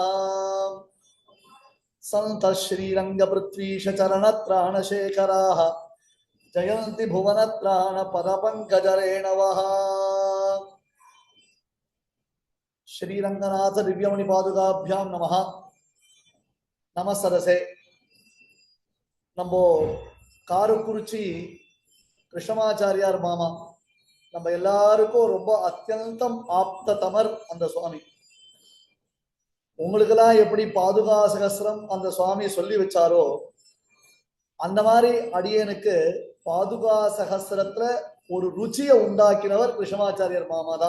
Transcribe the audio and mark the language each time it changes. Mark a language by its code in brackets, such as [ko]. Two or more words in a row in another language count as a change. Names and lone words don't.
[sa] सन्त श्रीरङ्गपृथ्वीशचरणत्राणशेखराः जयन्ति भुवनत्राण पदपङ्कजरेणवः. श्रीरङ्गनाथ दिव्यमणि पादुकाभ्यां नमः. नमः सरसे. [ta] नम्बो காரக்குறிச்சி கிருஷ்ணமாச்சாரியார் மாமா நம்ம எல்லாருக்கும் ரொம்ப அத்தியந்தம் ஆப்த தமர் அந்த சுவாமி. உங்களுக்கெல்லாம் எப்படி பாதுகா சகஸ்ரம் அந்த சுவாமி சொல்லி வச்சாரோ அந்த மாதிரி அடியனுக்கு பாதுகா சகஸ்ரத்துல ஒரு ருச்சியை உண்டாக்கினவர் கிருஷ்ணமாச்சாரியார் மாமா தான்.